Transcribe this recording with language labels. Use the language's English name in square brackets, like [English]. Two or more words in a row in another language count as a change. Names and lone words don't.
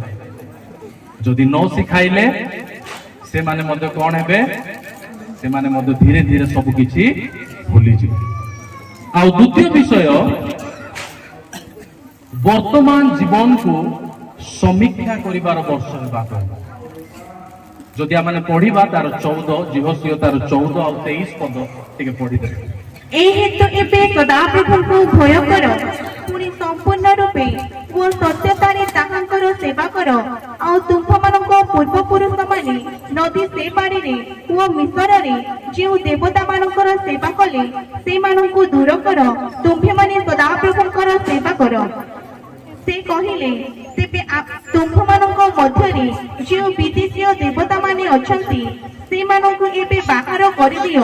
[Odia] ଯଦି ନ ଶିଖାଇଲେ ସେମାନେ ମଧ୍ୟ କଣ ହେବେ, ସେମାନେ ମଧ୍ୟ ଧୀରେ ଧୀରେ ସବୁ କିଛି ଭୁଲିଯିବେ। ଆଉ ଦ୍ୱିତୀୟ ବିଷୟ, ବର୍ତ୍ତମାନ ଜୀବନକୁ ସମୀକ୍ଷା କରିବାର ବର୍ଷ ହେବାକୁ ହେବ। ଯଦି ଆମେ ପଢିବା ତାର 14, ଜିହୋସିଓ ତାର 14 ଆଉ 23 ପଦ ଟିକେ ପଢିଦେବେ। ଏହି ହେତୁ ଏବେ ସଦାପ୍ରଭୁଙ୍କୁ ଭୟ କର, ପୁଣି ସମ୍ପୂର୍ଣ୍ଣ ରୂପେ ଓ ସତ୍ୟତାରେ ତାହାଙ୍କର ସେବା କର। ଆଉ ତୁମ୍ଭମାନଙ୍କ ପୂର୍ବପୁରୁଷମାନେ ନଦୀ ସେ ପାଣିରେ ଓ ମିଶରରେ ଯେଉଁ ଦେବତାମାନଙ୍କର ସେବା କଲେ, ସେମାନଙ୍କୁ ଦୂର କର। ତୁମ୍ଭେମାନେ ସଦାପ୍ରଭୁଙ୍କର ସେବା କର। ସେ କହିଲେ, ତେବେ ତୁମ୍ଭମାନଙ୍କ ମଧ୍ୟରେ ଯେଉଁ ବିଦେଶୀୟ ଦେବତାମାନେ ଅଛନ୍ତି, ସେମାନଙ୍କୁ ଏବେ ବାହାର କରିଦିଅ।